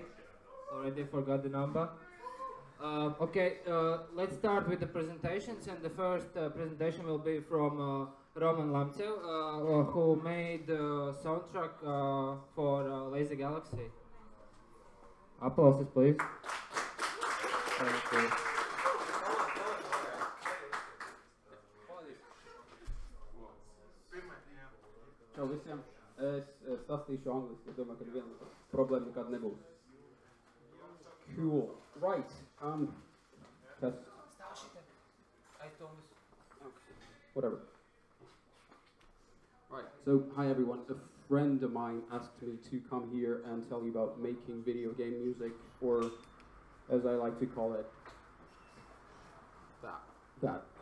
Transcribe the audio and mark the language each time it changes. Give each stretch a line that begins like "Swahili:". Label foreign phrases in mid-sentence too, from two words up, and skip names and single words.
English: Already forgot the number. Okay, let's start with the presentations, and the first presentation will be from Roman Lamtev, who made the soundtrack for Lazy Galaxy. Applauses, please. Thank you.
Latvian: Čau visiem. Es stāstīšu angliski. Es domāju, ka neviena problēma nekad nebūs.
English: Cool. Right. Test. Whatever. Right. So, hi everyone. A friend of mine asked me to come here and tell you about making video game music, or as I like to call it, that.